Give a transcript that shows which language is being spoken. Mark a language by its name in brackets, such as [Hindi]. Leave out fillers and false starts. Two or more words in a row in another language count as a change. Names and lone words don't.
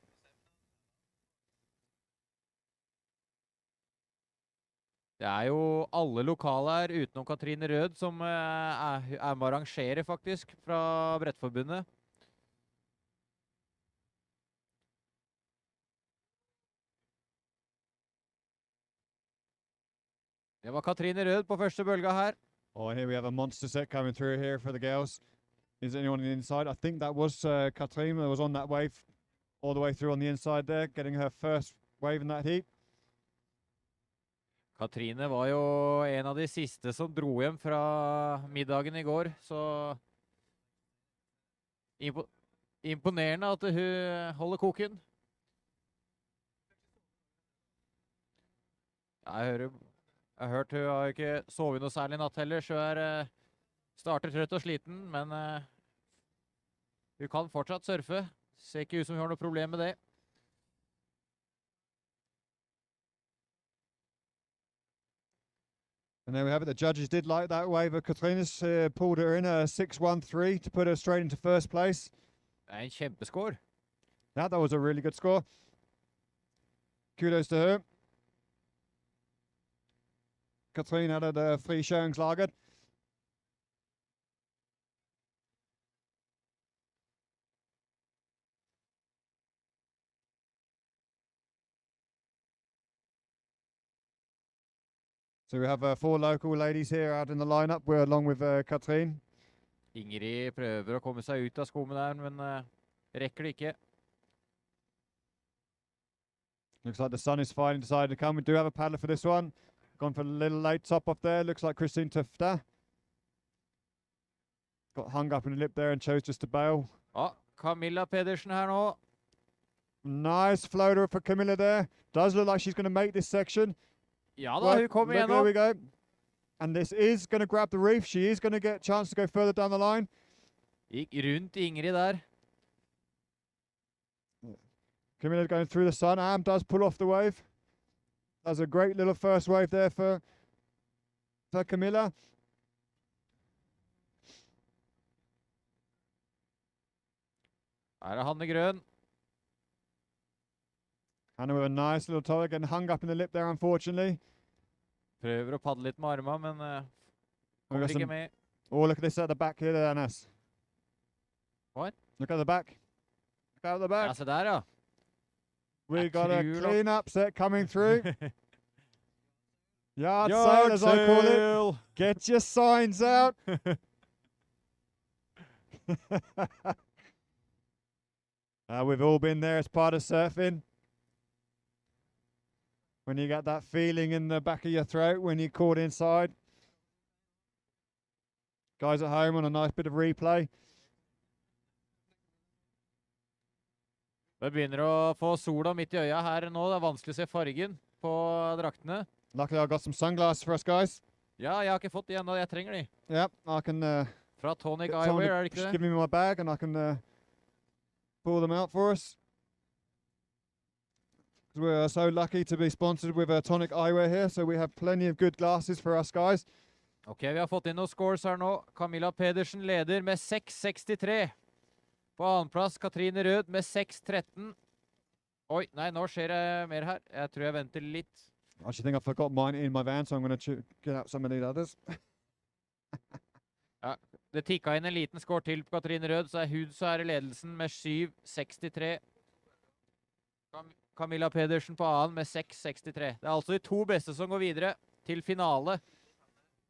[Norwegian] Det er jo alle lokale her, utenom Katrine Rød, som er med å arrangere, faktisk, fra Brettforbundet. Det var Katrine Rød på første bølga her. [English] Oh, here we have a monster set coming through here for the girls. Is anyone on the inside? I think that was Katrine that was on that wave all the way through on the inside there, getting her first wave in that heat. [Norwegian] Katrine var jo en av de siste som dro hjem fra middagen i går, så imponerende at hun holder koken. Jeg har hørt hun har ikke sovet noe særlig natt heller, så starter trøtt og sliten, men hun kan fortsatt surfe. Ser ikke ut som hun har noe problem med det. [English] And there we have it. The judges did like that wave of Katrina's, pulled her in a 6-1-3 to put her straight into first place. [Norwegian] Det er en kjempeskår. [English] Yeah, that was a really good score. Kudos to her. [Norwegian] Katrine hadde det frikjøringslaget. [English] So we have 4 local ladies here out in the lineup. We're along with Katrine. [Norwegian] Ingrid prøver å komme seg ut av skummet der, men rekker det ikke. [English] Looks like the sun is finally decided to come. We do have a paddler for this one. Gone for a little late top off there. Looks like Christine Tufta. Got hung up in the lip there and chose just to bail. [Norwegian] Ja, Camilla Pedersen her nå. [English] Nice floater for Camilla there. Does look like she's going to make this section. [Norwegian] Ja da, hun kommer [English] There [Norwegian] igjennom. [English] we go. And this is going to grab the reef. She is going to get a chance to go further down the line. [Norwegian] Gikk rundt Ingrid der. [English] Camilla going through the sun. Am does pull off the wave. That's a great little first wave there for Camilla. [Norwegian] Her er Hanne Grøn. [English] Hannah with a nice little toe, getting hung up in the lip there, unfortunately. [Norwegian] Prøver å padle litt med armene, men kommer ikke med. [English] Oh, look at this at the back here, Anas. What? Look at the back. Look at the back. [Norwegian] Ja, se der, ja. [English] We got a [Norwegian] tror [English] clean up set coming through. Yard Yard sail, as I call it. sail. Get your signs out. We've all been there as part of surfing. When you get that feeling in the back of your throat when you're caught inside. Guys at home on a nice bit of replay. [Norwegian] Det begynner å få sola midt i øya her nå. Det er vanskelig å se fargen på draktene. [English] Luckily I got some sunglasses for us guys. [Norwegian] Ja, jeg har ikke fått de ennå. Jeg trenger de. [English] Yep, I can [Norwegian] Fra Tonic [English] get someone [Norwegian] Eyewear, er [English] to [Norwegian] det ikke [English] give [Norwegian] det? [English] me my bag and I can pull them out for us. We're so lucky to be sponsored with Tonic Eyewear here, so we have plenty of good glasses for us guys. [Norwegian] Ok, vi har fått inn noen scores her nå. Camilla Pedersen leder med 6,63. På annenplass Katrine Rød med 6,13. Oi, nei, nå skjer det mer her. Jeg tror jeg venter litt. [English] I actually think I forgot mine in my van, so I'm going to get out some of these others. [Norwegian] Ja, det tikka inn en liten score til på Katrine Rød, så er hun så er i ledelsen med 7,63. Camilla Pedersen på annen med 6,63. Det er altså de 2 beste som går videre til finale.